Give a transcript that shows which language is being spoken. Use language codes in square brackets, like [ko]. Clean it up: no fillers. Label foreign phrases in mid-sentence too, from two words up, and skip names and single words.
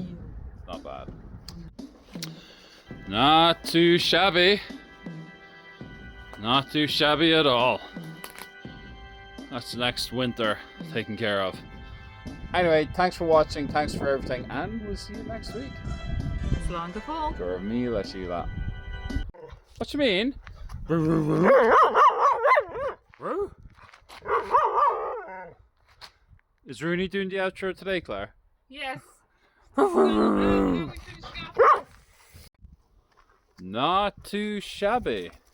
[en] Not bad. Not too shabby. Not too shabby at all. That's next winter taken care of. Anyway, thanks for watching, thanks for everything, and we'll see you next week. [ga] Slán go fóill. Gur míle síle. [en] What you mean? Is Rooney doing the outro today, Claire? Yes. Not too shabby.